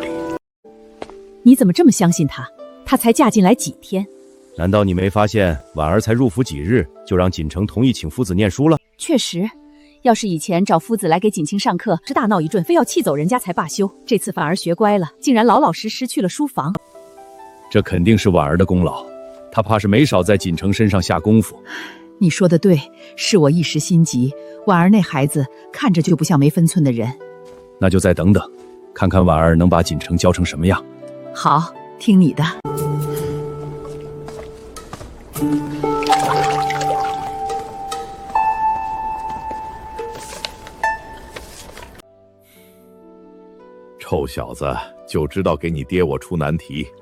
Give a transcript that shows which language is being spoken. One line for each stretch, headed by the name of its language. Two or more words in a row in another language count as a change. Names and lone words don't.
Chinese: 你怎麼這麼相信她？她才嫁進來幾天？難道你沒發現婉兒才入府幾日，就讓錦城同意請夫子念書了？確實，要是以前找夫子來給錦清上課，是大鬧一頓，非要氣走人家才罷休。這次反而學乖了，竟然老老實實去了書房。這肯定是婉兒的功勞，她怕是沒少在錦城身上下功夫。你說的對，是我一時心急。婉兒那孩子看着就不像沒分寸的人。那就再等等，看看婉兒能把錦城教成什麼樣。好，聽你的。臭小子，就知道給你爹我出難題。